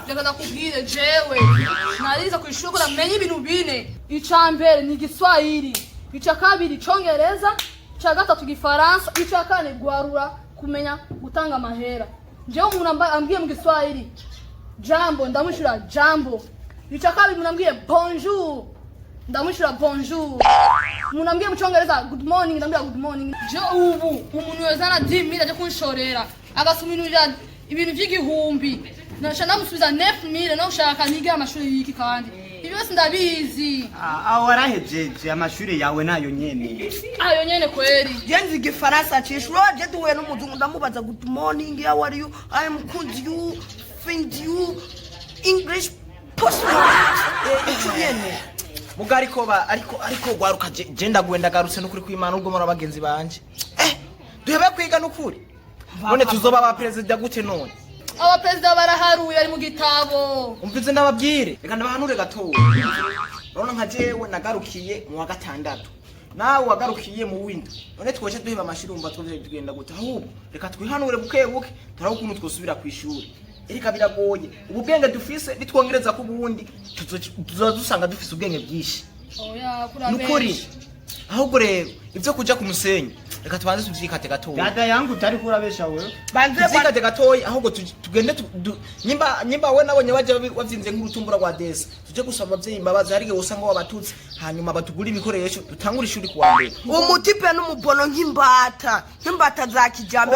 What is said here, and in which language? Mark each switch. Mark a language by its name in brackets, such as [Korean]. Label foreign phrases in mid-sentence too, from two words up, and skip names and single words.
[Rundi] reka ndakubwire jewe narize kw'ishure ko namenye ibintu bine ica mbere ni igiswahili ica kabiri icongereza ica gatatu igifaransa ica kane guharura kumenya gutanga amahera jewe umuntu ambwiye mu giswahili jambo ndamwishura jambo ica kabiri umuntu ambwiye bonjour ndamwishura bonjour umuntu ambwiye mu congereza [English] good morning [Rundi] ndambwira [English] good morning [Rundi] je ubu umuntu yozana 10,000 aje kunshorera agasuminurira ibintu vy'igihumbi nasha namusubiza 9,000 no ushaka nige amashuri yiki kandi ibyo byose ndabizi aho warahejeje amashuri yawe nayo nyene ayo nyene kweri yenzi igifaransa cishuro je duhuye n'umuzungu ndamubaza [English] good morning how are you I am could you find you English possible [Rundi] ico nyene ariko gwaruka je ndagwenda garutse no kuri kwimana ubwo muri abagenzi banje duhebe kwiga n'ukuri none tuzoba aba president gute none aba president baraharuye ari mu gitabo umvize ndababwire reka ndabahanure gatoya none nka jewe nagarukiye mu wa gatandatu nawe wagarukiye mu windi none twoje duheba amashuri umva tugenda gute ahubwo reka twihanure bukebuke turaho ukuntu twosubira kw'ishuri erika biragoye ubwenge dufise bitwongereza ku bundi tuzosanga dufise ubwenge bwishi oya kurabesha nukuri ahubwo rero ivyo kuja ku musenyi reka tubanze tuvyikate gatoya [Swahili] dada yangu [Rundi] utari kurabesha wewe banze tuvyikate gatoya ahubwo tugende nyimba we nabonye baje wavyize nk'urutumbura rwa desa tuje gusaba abavyeyi imbabazi harige usanga wabatutse hanyuma batugura ibikoresho dutangura ishuri kuwa mbere umutipe n'umubono nk'imbata za kijambere